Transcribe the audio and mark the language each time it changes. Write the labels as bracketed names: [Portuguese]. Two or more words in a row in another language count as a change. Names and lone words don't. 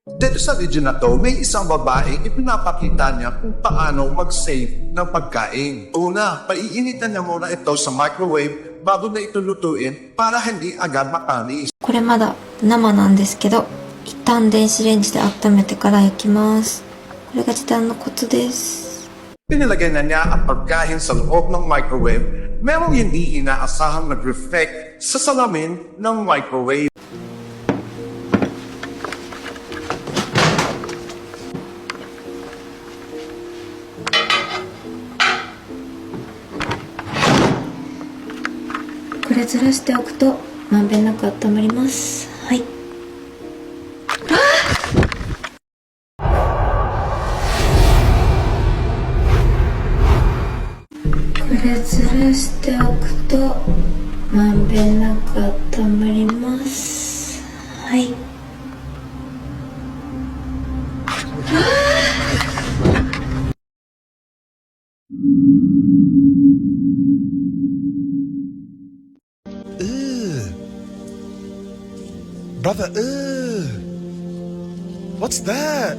[Filipino] Dito sa video na to, may isang babae ipinapakita niya kung paano mag-save ng pagkain. Una, paiinitan niya muna ito sa microwave bago na ito lutuin para hindi agad makanis. [Japanese] これまだ生なんですけど、一旦電子レンジで温めてから焼きます。これが時短のコツです。 [Filipino] Pinilagay na niya ang pagkain sa loob ng microwave, merong hindi inaasahang nag-reflect sa salamin ng microwave. [Japanese] これずらしておくとまんべんなく温まります。はい。これずらしておくとまんべんなく温まります。はい。 [English] Brother, what's that?